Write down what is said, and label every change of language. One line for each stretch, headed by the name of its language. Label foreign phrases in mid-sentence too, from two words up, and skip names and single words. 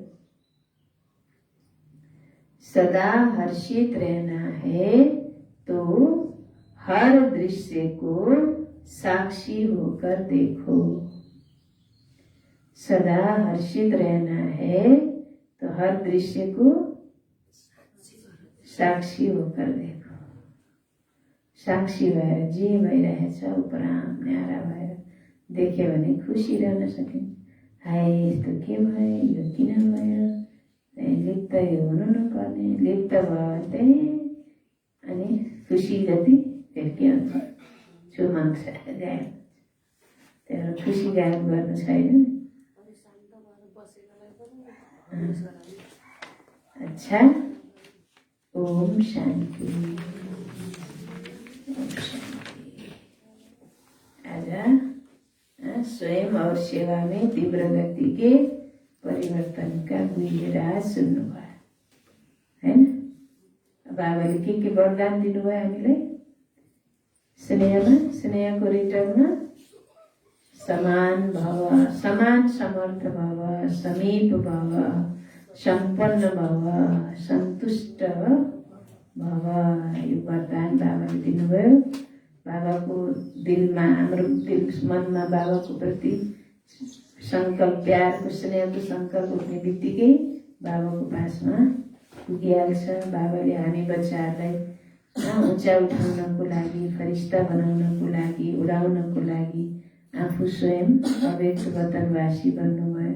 Hindi: सदा हर्षित रहना है तो हर दृश्य को साक्षी होकर देखो। सदा हर्षित रहना है तो हर दृश्य को साक्षी होकर देखो।
Nepali: साक्षी भएर जे भइरहेछ उपराम न्यारा भएर देख्यो भने खुसी रहन सकिन्छ। हाय यस्तो के भयो, यो किन भयो, लिप्त हुनु नपर्ने, लिप्त भयो भने अनि खुसी जति फेरि के हुन्छ, छुमन्त गायब। त्यहाँ खुसी गायब गर्नु छैन।
Hindi: अच्छा, ओम शांति। आज स्वयं और सेवा में तीव्र गति के परिवर्तन का गुह्य राज
Nepali: सुन्नुभयो, हैन। बाबाले के वरदान दिनुभयो हामीलाई? स्नेहको रिटर्नमा समान भव, समान समर्थ भव, समीप भव, सम्पन्न भव, सन्तुष्ट भव, यो वरदान बाबाले दिनुभयो। बाबाको दिलमा, हाम्रो मनमा बाबाको प्रति संकल्प, प्यारको स्नेहको संकल्प उठ्ने बित्तिकै बाबाको पासमा पुगिहाल्छ। बाबाले हामी बच्चाहरूलाई ऊँचा उठाउनको लागि, फरिस्ता बनाउनको लागि, उडाउनको लागि आफू स्वयं अव्यक्त वतनवासी बन्नुभयो।